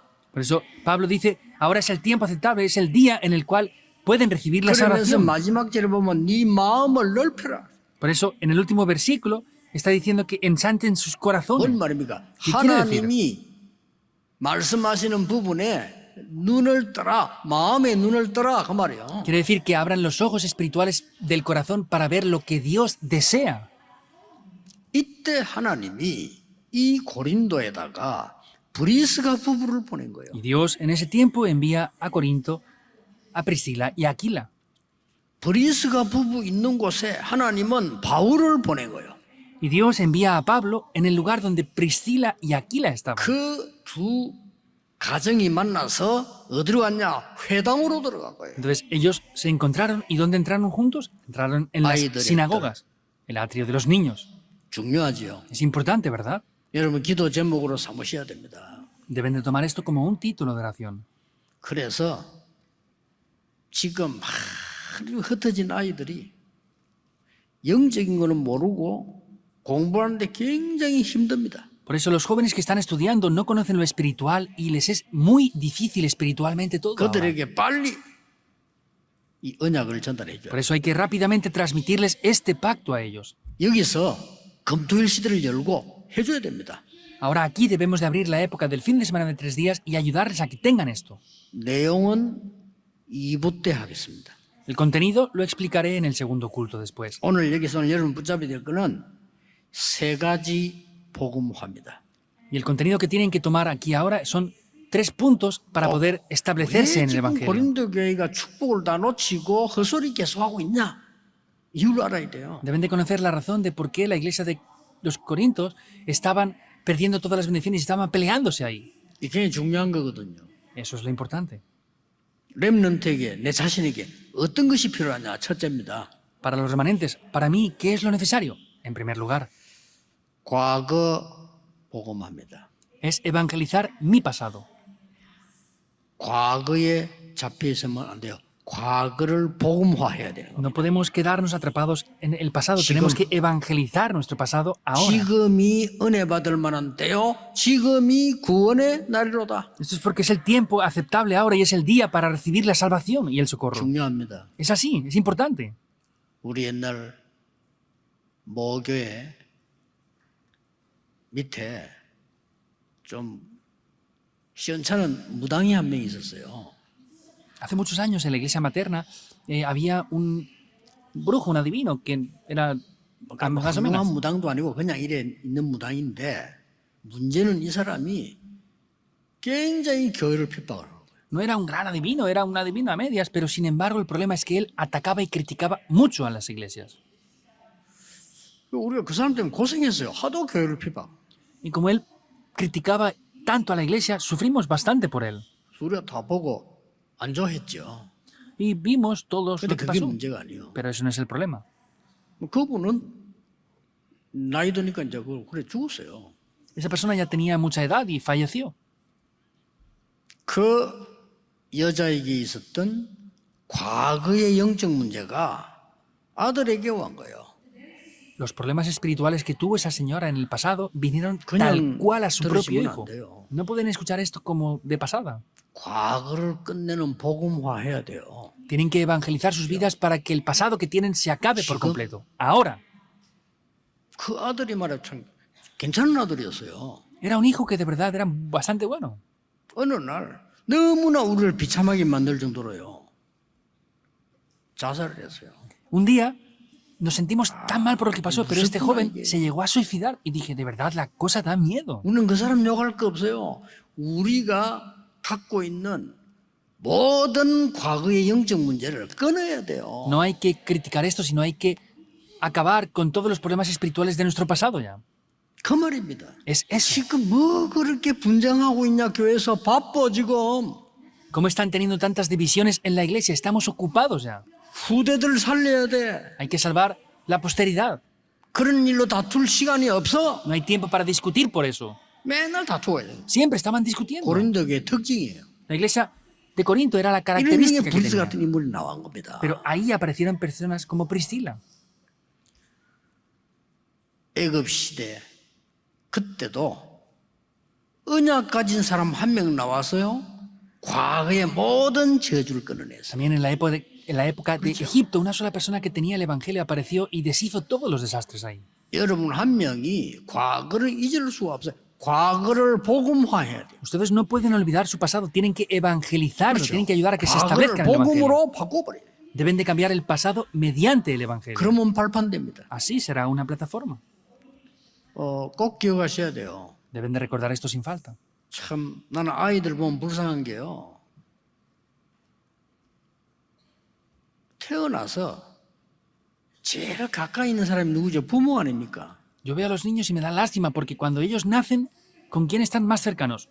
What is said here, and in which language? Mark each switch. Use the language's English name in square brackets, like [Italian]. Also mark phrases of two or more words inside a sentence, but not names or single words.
[Spanish] Por eso Pablo dice, ahora es el tiempo aceptable, es el día en el cual pueden recibir la [Korean] 그러면서 [Spanish] salvación. [Korean] 마지막 절에 보면 네 마음을 넓혀라. [Spanish] Por eso en el último versículo está diciendo que ensanchen sus [Korean] 뭔 [Spanish] corazones. [Korean] 말입니까? [Spanish] ¿Qué quiere decir? [Korean] 하나님이 말씀하시는 부분에 눈을 떠라 마음의 눈을 떠라 그 말이에요. [Spanish] Quiere decir que abran los ojos espirituales del corazón para ver lo que Dios desea. [Korean] 이때 하나님이 이 고린도에다가 브리스가 부부를 보낸 거예요. [Spanish] Y Dios en ese tiempo envía a Corinto a Priscila y a Aquila. [Korean] 브리스가 부부 있는 곳에 하나님은 바울을 보낸 거예요. [Spanish] Y Dios envía a Pablo en el lugar donde Priscila y Aquila estaban. [Korean] 그 두 가정이 만나서 어디로 갔냐? 회당으로 들어간 거예요. [Spanish] Entonces ellos se encontraron y ¿dónde entraron juntos? Entraron en las Ahí sinagogas, el atrio de los niños. [Korean] 중요하지요. [Spanish] Es importante, ¿verdad? [Korean] 여러분 기도 제목으로 삼으셔야 됩니다. [Spanish] Deben de tomar esto como un título de oración. [Korean] 그래서 지금 흩어진 아이들이 영적인 거는 모르고 공부하는데 굉장히 힘듭니다. [Spanish] Por eso los jóvenes que están estudiando no conocen lo espiritual y les es muy difícil espiritualmente todo. ahora. [Korean] 그들에게 빨리 이 언약을 전달해 줘요. [Spanish] Por eso hay que rápidamente transmitirles este pacto a ellos. [Korean] 여기서 금토일 시대를 열고 해줘야 됩니다. [Spanish] Ahora aquí debemos de abrir la época del fin de semana de 3 días y ayudarles a que tengan esto. [Korean] 내용은 2부 때 하겠습니다. [Spanish] El contenido lo explicaré en el segundo culto después. [Korean] 오늘 여기서 여러분 붙잡아야 될 거는 세 가지 복음화입니다. [Spanish] Y el contenido que tienen que tomar aquí ahora son 3 puntos para poder establecerse [Korean] 왜 [Spanish] en el [Korean] 지금 [Spanish] Evangelio. [Korean] 고린도 교회가 축복을 다 놓치고 헛소리 계속하고 있냐? 이유를 알아야 돼요. [Spanish] Deben de conocer la razón de por qué la iglesia de los Corintios estaban perdiendo todas las bendiciones y estaban peleándose ahí. [Korean] 이게 굉장히 중요한 거거든요. [Spanish] Eso es lo importante. [Korean] 렘넌트에게 내 자신에게 어떤 것이 필요하냐? 첫째입니다. [Spanish] Para los remanentes, para mí, ¿qué es lo necesario? En primer lugar, [Korean] 과거 복음화입니다. [Spanish] es evangelizar mi pasado. [Korean] 과거에 잡혀 있으면 안 돼요. 과거를 복음화해야 돼요. [Spanish] No podemos quedarnos atrapados en el pasado. Tenemos que evangelizar nuestro pasado ahora. [Korean] 지금이 은혜 받을 만한 때요. 지금이 구원의 날이로다. [Spanish] Esto es porque es el tiempo aceptable ahora y es el día para recibir la salvación y el socorro. [Korean] 중요합니다. [Spanish] Es así, es importante. [Korean] 우리 옛날 모교회 밑에 좀 시원찮은 무당이 한 명 있었어요. [Spanish] Hace muchos años en la iglesia materna había un brujo, un adivino, que era más o [Korean] 훌륭한 [Spanish] menos. [Korean] 무당도 아니고 그냥 이래 있는 무당인데 문제는 이 사람이 굉장히 교회를 핍박을 하는 거예요. [Spanish] No era un gran adivino, era un adivino a medias, pero sin embargo el problema es que él atacaba y criticaba mucho a las iglesias. [Korean] 우리가 그 사람 때문에 고생했어요. 하도 교회를 핍박. [Spanish] Y como él criticaba tanto a la iglesia, sufrimos bastante por él. [Korean] 우리가 다 보고 안 좋아했죠. [Spanish] Y vimos todos [Korean] 근데 [Spanish] lo que [Korean] 그게 [Spanish] pasó. [Korean] 문제가 아니에요. [Spanish] Pero eso no es el problema. [Korean] 그분은 나이 드니까 이제 그래 죽었어요. [Spanish] Esa persona ya tenía mucha edad y falleció. [Korean] 그 여자에게 있었던 과거의 영적 문제가 아들에게 온 거예요. [Spanish] Los problemas espirituales que tuvo esa señora en el pasado vinieron [Korean] 그냥 [Spanish] tal cual a su propio [Korean] 들으시면 안 [Spanish] hijo. [Korean] 돼요. [Spanish] No pueden escuchar esto como de pasada. [Korean] 과거를 끝내는 복음화해야 돼요. [Spanish] Tienen que evangelizar sus vidas para que el pasado que tienen se acabe por completo. Ahora. [Korean] 그 아들이 말해 참 괜찮은 아들이었어요. [Spanish] Era un hijo que de verdad era bastante bueno. [Korean] 어느 날 너무나 우리를 비참하게 만들 정도로요. 자살을 했어요. [Spanish] Un día nos sentimos tan mal por lo que pasó, pero este joven se llegó a suicidar y dije, de verdad, la cosa da miedo. [Korean] 우리는 그 사람 욕할 거 없어요. 우리가 갖고 있는 모든 과거의 영적 문제를 끊어야 돼요. [Spanish] No hay que criticar esto, sino hay que acabar con todos los problemas espirituales de nuestro pasado ya. [Korean] 그 말입니다. [Spanish] Es eso. [Korean] 지금 뭐 그렇게 분쟁하고 있냐 교회에서 바빠 지금. [Spanish] ¿Cómo están teniendo tantas divisiones en la iglesia? Estamos ocupados ya. [Korean] 후대들 살려야 돼. [Spanish] Hay que salvar la posteridad. [Korean] 그런 일로 다툴 시간이 없어. [Spanish] No hay tiempo para discutir por eso. [Korean] 맨날 다투어요. [Spanish] Siempre estaban discutiendo. [Korean] 고린도교의 특징이에요. [Spanish] La iglesia de Corinto era la [Korean] 이런 [Spanish] característica [Korean] 중에 [Spanish] que [Korean] 브리스 [Spanish] tenía. [Korean] 같은 인물이 나온 겁니다. [Spanish] Pero ahí aparecieron personas como Priscila. [Korean] 애굽 시대 그때도 언약 가진 사람 한 명 나와서요. 과거의 모든 저주를 끊어냈어요. [Spanish] También en la época de Egipto, una sola persona que tenía el evangelio apareció y deshizo todos los desastres ahí. [Korean] 여러분 한 명이 과거를 잊을 수가 없어요. 과거를 복음화해야 돼요. [Spanish] Ustedes no pueden olvidar su pasado, tienen que evangelizarlo, tienen que ayudar a que se [Korean] 과거를 [Spanish] establezca en el evangelio. [Korean] 복음으로 바꿔버려요. [Spanish] Deben de cambiar el pasado mediante el evangelio. [Korean] 그러면 발판됩니다. [Spanish] Así será una plataforma. [Korean] 꼭 기억하셔야 돼요. [Spanish] Deben de recordar esto sin falta. [Korean] 참 나는 아이들 보면 불쌍한 게요. 태어나서 제일 가까이 있는 사람이 누구죠? 부모 아닙니까? [Spanish] Yo veo a los niños y me da lástima porque cuando ellos nacen, ¿con quién están más cercanos?